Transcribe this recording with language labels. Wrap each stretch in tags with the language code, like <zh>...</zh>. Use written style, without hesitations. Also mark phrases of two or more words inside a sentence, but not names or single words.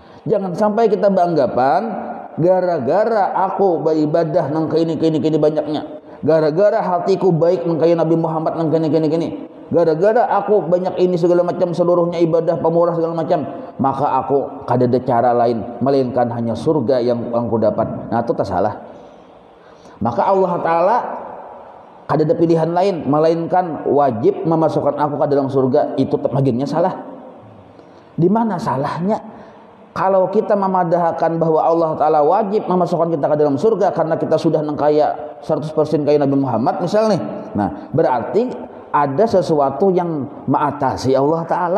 <id>Jangan sampai kita beranggapan gara-gara aku beribadah nang kini banyaknya, gara-gara hatiku baik nang kaya Nabi Muhammad nang kini, gara-gara aku banyak ini segala macam, seluruhnya ibadah pemurah segala macam, maka aku kada ada cara lain melainkan hanya surga yang aku dapat. Nah itu tak salah. Maka Allah Ta'ala kada ada pilihan lain melainkan wajib memasukkan aku ke dalam surga. Itu bagiannya salah. Di mana salahnya? Kalau kita memadahkan bahwa Allah Ta'ala wajib memasukkan kita ke dalam surga karena kita sudah nengkaya 100% kaya Nabi Muhammad misalnya, nah berarti ada sesuatu yang mengatasi Allah Ta'ala.</id>